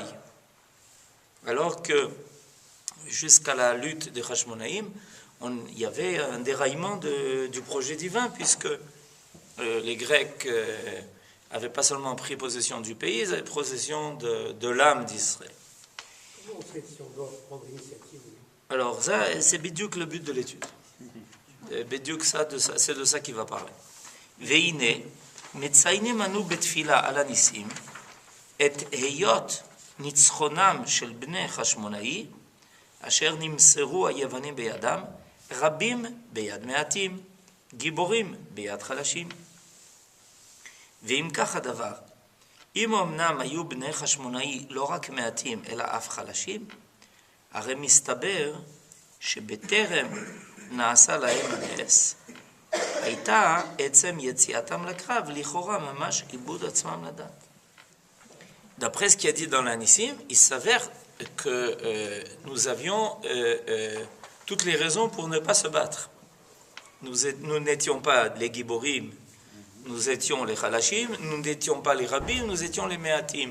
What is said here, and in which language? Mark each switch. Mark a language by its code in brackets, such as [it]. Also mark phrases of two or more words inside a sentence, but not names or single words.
[fr] Alors que jusqu'à la lutte des Hashmonaïm, il y avait un déraillement du projet divin, puisque les Grecs n'avaient pas seulement pris possession du pays, ils avaient possession de l'âme d'Israël. Comment on sait si on doit prendre l'initiative? Alors, ça, c'est Bidiouk le but de l'étude. Bidiouk, c'est de ça qu'il va parler. [he] Veine, מציינים manu בתפילה על הניסים, את היות ניצחונם של בני חשמונאי, אשר נמסרו היוונים בידם, רבים ביד מעטים, גיבורים ביד חלשים. ואם כך הדבר, אם אמנם היו בני חשמונאי לא רק מעטים, אלא אף חלשים, הרי מסתבר שבטרם נעשה להם הנס, הייתה עצם יציאתם לקרב, לכאורה ממש איבוד עצמם לדעת. [fr] D'après ce qu'il a dit dans l'Anissim, il s'avère que nous avions toutes les raisons pour ne pas se battre. Nous n'étions pas les Giborim, nous étions les Khalashim, nous n'étions pas les Rabbim, nous étions les Me'atim.